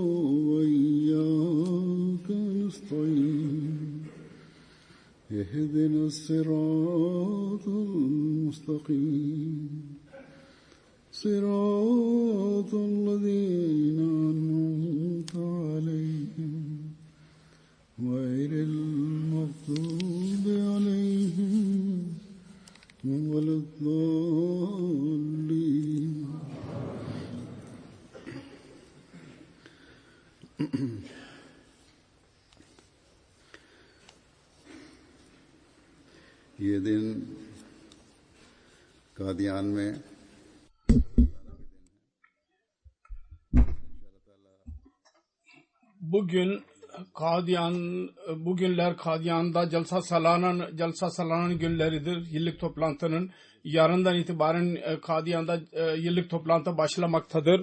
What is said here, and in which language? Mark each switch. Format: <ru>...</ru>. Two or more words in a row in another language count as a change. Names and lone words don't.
<ar>وإياك نستعين اهدنا الصراط المستقيم صراط الذين أنعمت عليهم غير المغضوب عليهم ولا الضالين.</ar> <ur>یہ دن قادیان میں</ur> <tr>bugünler Kadiyan'da Celsa Salana'nın günleridir. Yıllık toplantının yarından itibaren Kadiyan'da yıllık toplantı başlamaktadır.</tr>